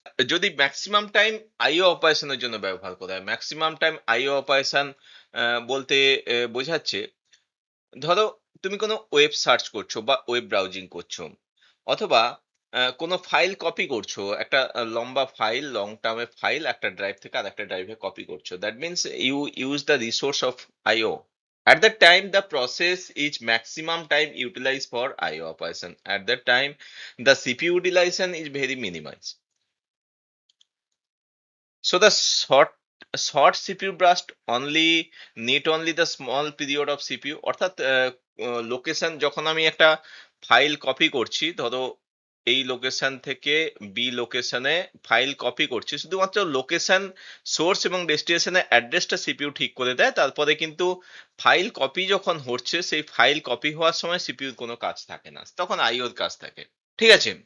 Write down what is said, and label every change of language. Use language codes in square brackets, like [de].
[bn] যদি maximum time আইও অপারেশনের জন্য ব্যবহার করা হয়, ম্যাক্সিমাম টাইম আইও অপারেশন বলতে বোঝাচ্ছে, ধরো তুমি কোনো ওয়েব সার্চ করছো বা ওয়েব ব্রাউজিং করছো, অথবা কোনো ফাইল কপি করছো, একটা লম্বা ফাইল, লং টার্মের ফাইল একটা ড্রাইভ থেকে আর একটা ড্রাইভে কপি করছো। [en] That means you use the resource of IO. At that time, the process is maximum time utilized for I/O operation. At that time, the CPU utilization is very minimized. So the short CPU burst only need only the small period of CPU. [bn] অর্থাৎ location যখন আমি একটা file copy করছি, ধরো এই location থেকে B লোকেশনে file copy করছি, শুধুমাত্র লোকেশন, সোর্স এবং ডেস্টিনেশনের অ্যাড্রেসটা সিপিইউ ঠিক করে দেয়। তারপরে কিন্তু ফাইল কপি যখন হচ্ছে সেই ফাইল কপি হওয়ার সময় সিপিইউর কোনো কাজ থাকে না, তখন আইওর কাজ থাকে। ঠিক আছে?